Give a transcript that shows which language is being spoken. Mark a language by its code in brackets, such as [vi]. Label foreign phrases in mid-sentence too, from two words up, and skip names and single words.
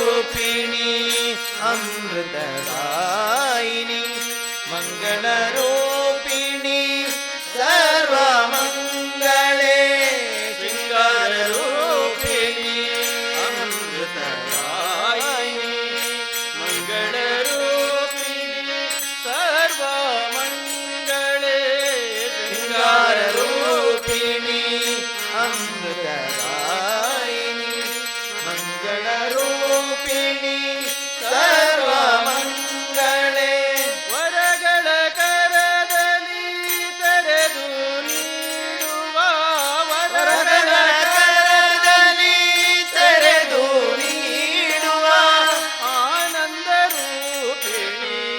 [sa] अमृतदायिनी मंगलरूपिणी सर्वमंगले शृंगाररूपिणी अमृतदायिनी मंगलरूपिणी सर्वमंगले शृंगाररूपिणी अमृतदायिनी [kn] मंगलरूपिणी ಸರ್ವಮಂಗಳೆ ವರಗಳ ಕರದಲ್ಲಿ ತೆರೆದು ನೀಡುವ ವರಗಳ ಕರದಲ್ಲಿ ತೆರೆದು ನೀಡುವ ಆನಂದ ರೂಪಿಣಿ